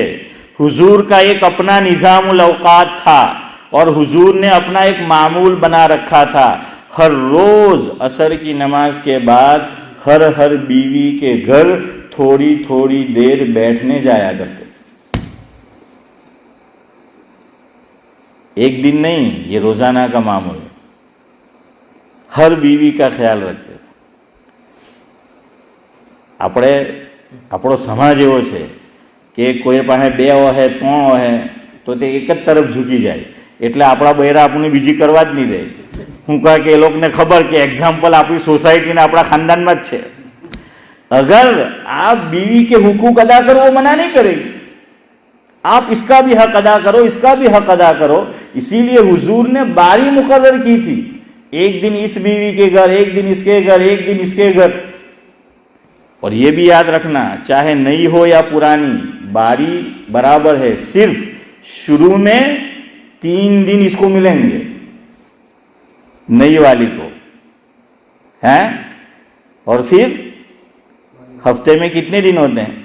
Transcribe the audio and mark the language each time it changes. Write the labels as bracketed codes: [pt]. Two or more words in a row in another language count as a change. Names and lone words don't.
[ur] حضور کا ایک اپنا نظام الاوقات تھا اور حضور نے اپنا ایک معمول بنا رکھا تھا، ہر روز عصر کی نماز کے بعد ہر بیوی کے گھر تھوڑی تھوڑی دیر بیٹھنے جایا کرتے تھے۔ ایک دن نہیں، یہ روزانہ کا معمول ہے، ہر بیوی کا خیال رکھتے تھے۔ [gu] આપણો સમાજ એવો છે કે કોઈ પાસે બે હોય ત્રણ હોય તો તે એક જ તરફ ઝૂકી જાય, એટલે આપણા બૈરા આપણને બીજી કરવા જ નહીં દે। હું કહે કે એ લોકોને ખબર કે એક્ઝામ્પલ આપણી સોસાયટીને આપણા ખાનદાનમાં જ છે। [ur] અગર آپ بیوی کے حقوق ادا کرو وہ منع نہیں کرے گی، آپ اس کا بھی حق ادا کرو، اس کا بھی حق ادا کرو۔ اسی لیے حضور نے باری مقرر کی تھی، ایک دن اس بیوی کے گھر، ایک دن اس کے گھر، ایک دن اس کے گھر۔ اور یہ بھی یاد رکھنا، چاہے نئی ہو یا پرانی، باری برابر ہے، صرف شروع میں 3 دن اس کو ملیں گے نئی والی کو، ہیں، اور پھر ہفتے میں کتنے دن ہوتے ہیں؟